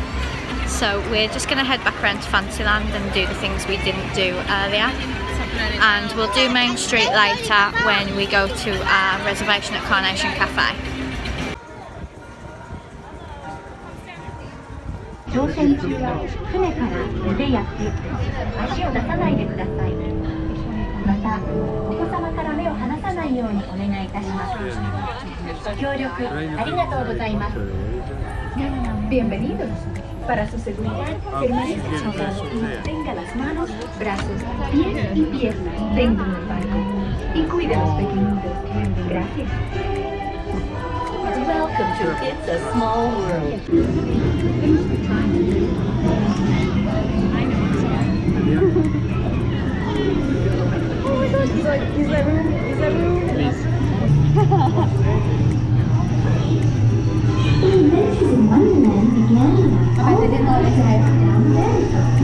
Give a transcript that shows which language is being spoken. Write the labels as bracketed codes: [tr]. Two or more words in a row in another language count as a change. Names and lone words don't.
[en] So we're just going to head back around to Fantasyland and do the things we didn't do earlier. And we'll do Main Street later when we go to our reservation at Carnation Cafe. [ja] 乗船中は船から腕や手、足を出さないでください。また、お子様から目を離さないようにお願いいたします。協力ありがとうございます。Bienvenidos. [es] Para su seguridad, permanezca sentado y mantenga las manos, brazos, pies y piernas dentro del barco. Y cuide a los pequeñitos. Gracias. [en] Welcome Welcome to It's a Small World. Oh my god, he's like, is there room? Is there room? Alice in Wonderland began when all the boys dived down very quickly.